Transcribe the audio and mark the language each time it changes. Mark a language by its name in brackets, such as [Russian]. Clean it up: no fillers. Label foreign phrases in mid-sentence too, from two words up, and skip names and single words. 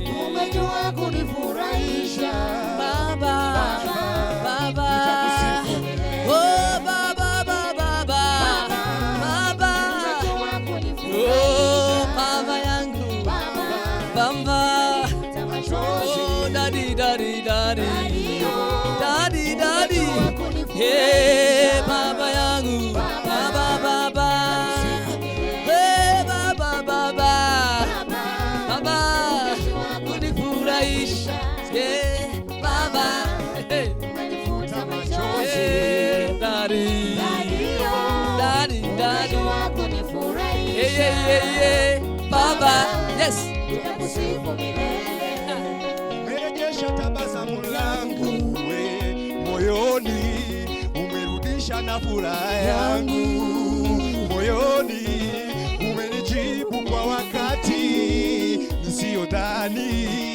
[Swahili] Umejua kunifurahisha Baba, Baba, nitakusifu milele. oh Baba, Baba, Baba, Umejua kunifurahisha oh Baba yangu Baba, Umenifuta machozi. [English] oh daddy, daddy, daddy, daddy, daddy, [Swahili] Umejua kunifurahisha hey Baba yangu Baba, Baba, hey Baba, Baba, Baba, kunifurahisha yeah Baba, hey, Umenifuta machozi. [English] hey daddy, daddy, daddy, [Swahili] Umejua kunifurahisha yeah Baba, yes. nitakusifu milele. Umerejesha tabasamu langu we moyoni, umerudisha na furaha yangu moyoni, umenijibu kwa wakati nisiyodhani.